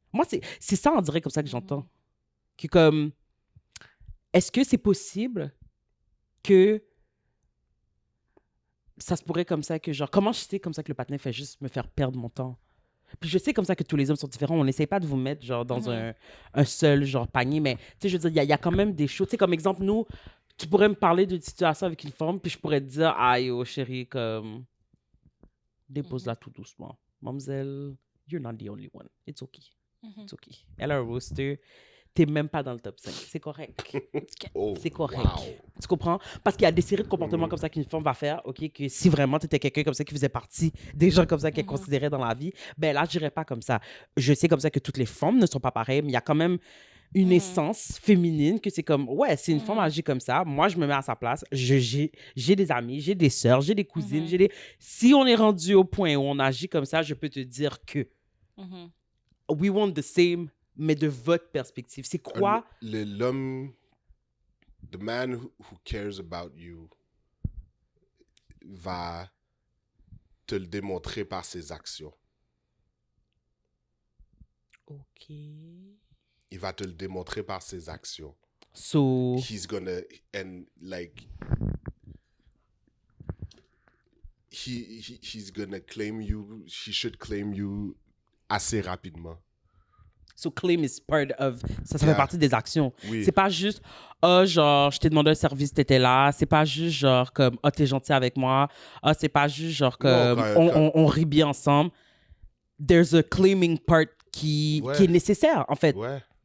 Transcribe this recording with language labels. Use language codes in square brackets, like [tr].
[fr] Moi, c'est ça, on dirait, comme ça que j'entends. Que comme, est-ce que c'est possible que ça se pourrait comme ça que, genre, comment je sais comme ça que le patin fait juste me faire perdre mon temps? Puis je sais comme ça que tous les hommes sont différents. On n'essaie pas de vous mettre genre dans un seul genre panier, mais tu sais, je veux dire, il y a quand même des choses. Tu sais, comme exemple, nous, tu pourrais me parler d'une situation avec une femme, puis je pourrais te dire, ah yo, chérie, comme, dépose-la tout doucement. [en] Mademoiselle, you're not the only one. It's okay. It's okay. [fr] Elle a un roster. T'es même pas dans le top 5. C'est correct. Oh, C'est correct. wow. Tu comprends? Parce qu'il y a des séries de comportements comme ça qu'une femme va faire, OK, que si vraiment tu étais quelqu'un comme ça qui faisait partie des gens comme ça qu'elle considérait dans la vie, ben là, je dirais pas comme ça. Je sais comme ça que toutes les femmes ne sont pas pareilles, mais il y a quand même une essence féminine que c'est comme, ouais, si une femme agit comme ça, moi, je me mets à sa place. J'ai des amis, j'ai des sœurs, j'ai des cousines, j'ai des... Si on est rendu au point où on agit comme ça, je peux te dire que [en] we want the same, [fr] mais de votre perspective. C'est quoi? L'homme, [en] the man who cares about you [fr] va te le démontrer par ses actions. OK. Il va te le démontrer par ses actions. [en] So, He's gonna, and like, he's gonna claim you, he should claim you [fr] assez rapidement. [en] so claim is part of... [fr] Ça fait [en] Yeah. [fr] partie des actions. Oui. C'est pas juste, oh, genre, je t'ai demandé un service, t'étais là. C'est pas juste, genre, comme, oh, t'es gentil avec moi. Oh, c'est pas juste, genre, comme, on rit bien ensemble. [en] There's a claiming part [fr] qui est nécessaire, en fait. Ouais.